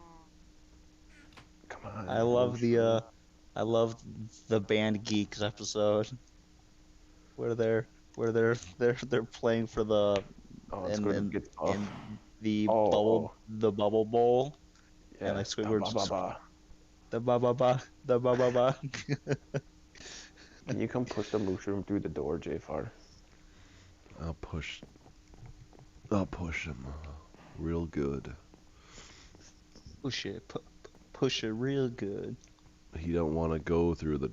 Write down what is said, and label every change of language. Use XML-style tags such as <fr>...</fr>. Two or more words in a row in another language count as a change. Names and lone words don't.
<en>Come on. I love the Band Geeks episode where they're playing for the Oh, in Squidward gets off. in the Oh. bubble bowl. Yeah, and like Squidward's ba-ba-ba-ba. the ba ba ba. Can you come push the mushroom through the door, jFar? I'll push him real good. Push it real good. He don't want to go through the</en>